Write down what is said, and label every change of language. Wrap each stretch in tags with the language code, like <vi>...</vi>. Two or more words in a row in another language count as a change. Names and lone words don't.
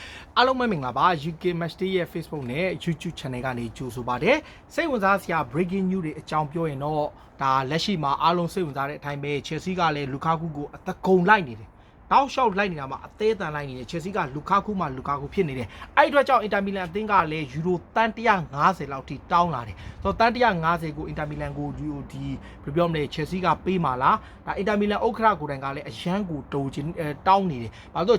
<my>အားလုံးပဲမင်္ဂလာပါ UK Match Day ရဲ့ Facebook နဲ့ YouTube Channel ကနေကြိုဆိုပါတယ်စိတ်ဝင်စားစရာ</my> <en>breaking news</en> <my>တွေအကြောင်းပြောရင်တော့ဒါလက်ရှိမှာအားလုံးစိတ်ဝင်စားတဲ့အတိုင်းပဲ Chelsea ကလည်း Lukaku ကိုအသက်ကုန်လိုက်နေတယ်တောက်လျှောက်လိုက်နေတာမှာအသေးအတန်လိုက်နေတယ် Chelsea က Lukaku မှာ Lukaku ဖြစ်နေတယ်အဲ့ဒီအတွက် ကြောင့် Inter Milan အသင်းကလည်း Euro တန်150လောက်ထိတောင်းလာတယ်ဆိုတော့တန်150ကို Inter Milan ကိုဒီဘယ်လိုပြောမလဲ Chelsea ကပေးမှာလားဒါ Inter Milan ဥက္ကဋ္ဌကိုယ်တိုင်ကလည်းအရန်ကိုတိုးချင်တောင်းနေတယ်ဘာလို့</my>